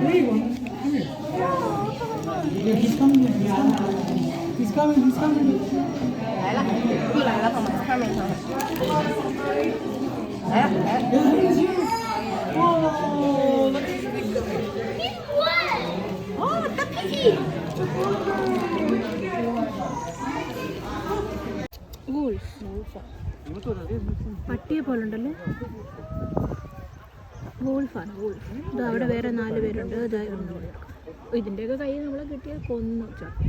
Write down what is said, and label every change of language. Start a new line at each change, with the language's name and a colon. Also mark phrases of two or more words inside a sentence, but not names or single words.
Chinese: 来了，又来了，朋友们，看没看？来了，来了。哦，大屁屁。
Malayalam: പട്ടിയെ പോലെ ഉണ്ടല്ലോ. വോൾഫാണ് വോൾഫ്. ഇത് അവിടെ വേറെ 4 പേരുണ്ട്. ഇതിൻ്റെയൊക്കെ കൈ നമ്മളെ കിട്ടിയാൽ കൊന്നു ചാക്കി.